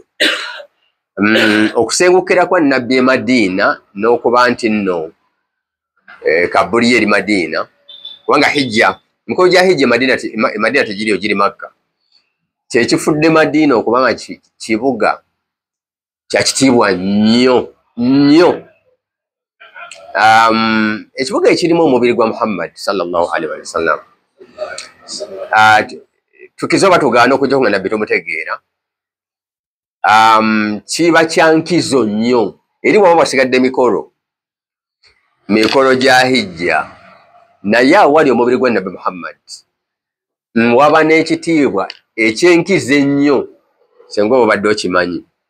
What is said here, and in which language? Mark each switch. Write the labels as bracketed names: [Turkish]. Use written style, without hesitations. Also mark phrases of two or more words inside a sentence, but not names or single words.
[Ganda] Okusengukira kwa nnabbi e Madiina n'okuba nti nno Kabuli eri Madiina, kubanga hijja, emikolo gya hijja e Madiina tegiriyo, giri Makka, kyekifudde Madiina okuba nga kibuga kyakitiibwa nnyo nnyo. Ekibuga ekirimu omubiri gwa Muhammad [Arabic] sallallahu alaihi wasallam. [Ganda] Tukize oba tugaana okujja nga nabbi tomutegeera, kiba kya nkizo nnyo eri bwaba basigadde mikolo gya hijja, naye awali omubiri gwa Nabbi Muhammad waba n'ekitiibwa eky'enkizo ennyo, singa obadde okimanyi.